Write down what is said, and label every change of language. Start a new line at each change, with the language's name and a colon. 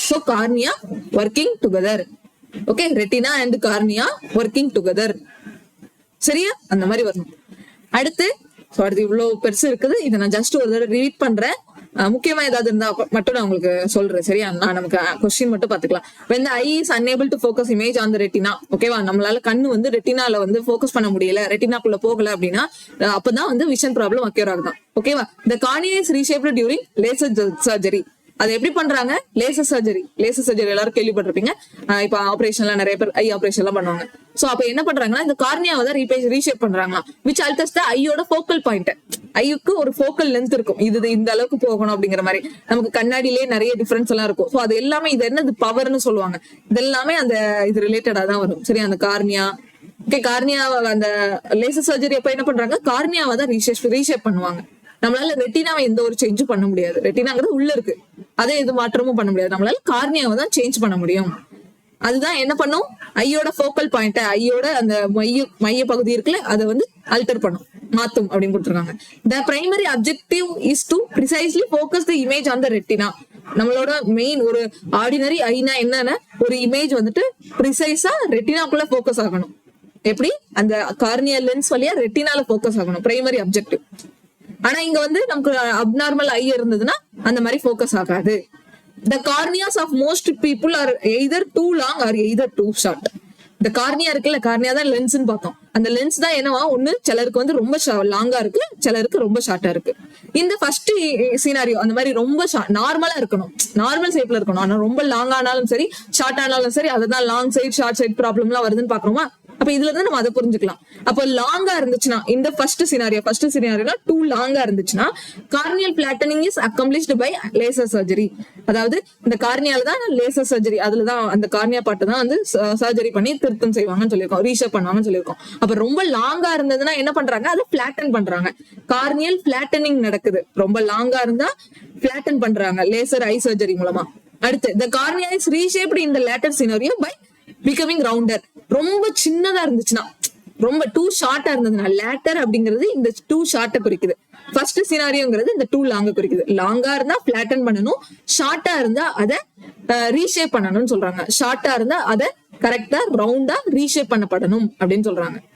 English: So cornea working together. Okay, retina and cornea working together.
Tamil: சரியா? அந்த மாதிரி வரணும். அடுத்து இவ்வளவு பெருசு இருக்குது. இதை நான் ஜஸ்ட் ஒரு தடவை ரீட் பண்றேன். முக்கியமா ஏதாவது இருந்தா மட்டும் நான் உங்களுக்கு சொல்றேன். சரியா? நான் நமக்கு கொஸ்டின் மட்டும் பாத்துக்கலாம்.
English: when the eye is unable to focus image on the retina,
Tamil: ஓகேவா? நம்மளால கண்ணு வந்து ரெட்டினால வந்து ஃபோக்கஸ் பண்ண முடியல, ரெட்டினாக்குள்ள போகல அப்படின்னா அப்பதான் வந்து விஷன் ப்ராப்ளம் அக்யூர் ஆகுதான். ஓகேவா?
English: the cornea is reshaped during laser surgery.
Tamil: அது எப்படி பண்றாங்க? லேசர் சர்ஜரி எல்லாரும் கேள்விப்பட்டிருப்பீங்க. இப்ப ஆபரேஷன்ல நிறைய பேர் ஐ ஆபரேஷன் எல்லாம் பண்ணுவாங்க. சோ அப்ப என்ன பண்றாங்கன்னா இந்த கார்னியாவை தான் ரீஷேப் பண்றாங்க.
English: which alters the
Tamil: ஐயோட ஃபோக்கல் பாயிண்ட். ஐக்கு ஒரு ஃபோக்கல் லென்த் இருக்கும், இது இந்த அளவுக்கு போகணும் அப்படிங்கிற மாதிரி. நமக்கு கண்ணாடியிலேயே நிறைய டிஃபரன்ஸ் எல்லாம் இருக்கும். சோ அது எல்லாமே இது என்னது பவர்னு சொல்லுவாங்க. இது எல்லாமே அந்த இது ரிலேட்டடா தான் வரும். சரி, அந்த கார்னியா. ஓகே, கார்னியாவை அந்த லேசர் சர்ஜரி அப்ப என்ன பண்றாங்க? கார்னியாவை தான் ரீஷேப் பண்ணுவாங்க. நம்மளால ரெட்டினாவை எந்த ஒரு சேஞ்சும் பண்ண முடியாது. ரெட்டினாங்கிறது உள்ள இருக்கு, அதே எது மாற்றமும் பண்ண முடியாது. நம்மளால கார்னியாவை தான் சேஞ்ச் பண்ண முடியும். அதுதான் என்ன பண்ணும்? ஐயோட ஃபோக்கல் பாயிண்ட், ஐயோட அந்த மைய பகுதி இருக்குல்ல, அதை வந்து அல்டர் பண்ணும், மாத்தும் அப்படின்னு கொடுத்துருக்காங்க.
English: The primary objective is to precisely focus the image on the retina.
Tamil: நம்மளோட மெயின் ஒரு ஆர்டினரி ஐனா என்னன்னா ஒரு இமேஜ் வந்துட்டு ப்ரிசைஸா ரெட்டினாக்குள்ள ஃபோக்கஸ் ஆகணும். எப்படி? அந்த கார்னியா லென்ஸ் வழியா ரெட்டினால ஃபோக்கஸ் ஆகணும், பிரைமரி அப்ஜெக்டிவ். ஆனா இங்க வந்து நமக்கு அப்நார்மல் ஐ இருந்ததுன்னா அந்த மாதிரி ஃபோக்கஸ் ஆகாது.
English: The corneas of most people are either too long or either too short.
Tamil: இந்த கார்னியா இருக்குல்ல, கார்னியா தான் லென்ஸ்ன்னு பார்த்தோம். அந்த லென்ஸ் தான் என்னவா, ஒண்ணு சிலருக்கு வந்து ரொம்ப லாங்கா இருக்கு, சிலருக்கு ரொம்ப ஷார்ட்டா இருக்கு. இந்த ஃபர்ஸ்ட் சீனாரியோ அந்த மாதிரி ரொம்ப நார்மலா இருக்கணும், நார்மல் ஷேப்ல இருக்கணும். ஆனா ரொம்ப லாங் ஆனாலும் சரி, ஷார்ட் ஆனாலும் சரி, அதுதான் long side short side problem எல்லாம் வருதுன்னு பாக்குறோமா? அப்ப இதுல இருந்து நம்ம அதை புரிஞ்சுக்கலாம். அப்ப லாங்கா இருந்துச்சுன்னா இந்த ஃபர்ஸ்ட் சினாரியோல டூ லாங்கா இருந்துச்சுன்னா
English: Corneal flattening is accomplished by laser surgery.
Tamil: அதாவது இந்த கார்னியால தான் லேசர் சர்ஜரி, அதுலதான் அந்த கார்னியா பாட்டு தான் வந்து சர்ஜரி பண்ணி திருத்தம் செய்வாங்கன்னு சொல்லியிருக்கோம், ரீஷேப் பண்ணுவாங்கன்னு சொல்லியிருக்கோம். அப்ப ரொம்ப லாங்கா இருந்ததுன்னா என்ன பண்றாங்க, அதை பிளாட்டன் பண்றாங்க. கார்னியல் பிளாட்டனிங் நடக்குது. ரொம்ப லாங்கா இருந்தா பிளாட்டன் பண்றாங்க லேசர் ஐ சர்ஜரி மூலமா. அடுத்து
English: the cornea is reshaped in the latter scenario by becoming rounder.
Tamil: ரொம்ப சின்னதா இருந்துச்சுன்னா, ரொம்ப டூ ஷார்ட்டா இருந்ததுன்னா, லேட்டர் அப்படிங்கிறது இந்த டூ ஷார்ட்டை குறிக்குது. ஃபர்ஸ்ட் சினாரியோங்கிறது இந்த டூ லாங்க குறிக்குது. லாங்கா இருந்தா பிளாட்டன் பண்ணணும், ஷார்ட்டா இருந்தா அதை ரீஷேப் பண்ணணும்னு சொல்றாங்க. ஷார்ட்டா இருந்தா அதை கரெக்டா ரவுண்டா ரீஷேப் பண்ணப்படணும் அப்படின்னு சொல்றாங்க.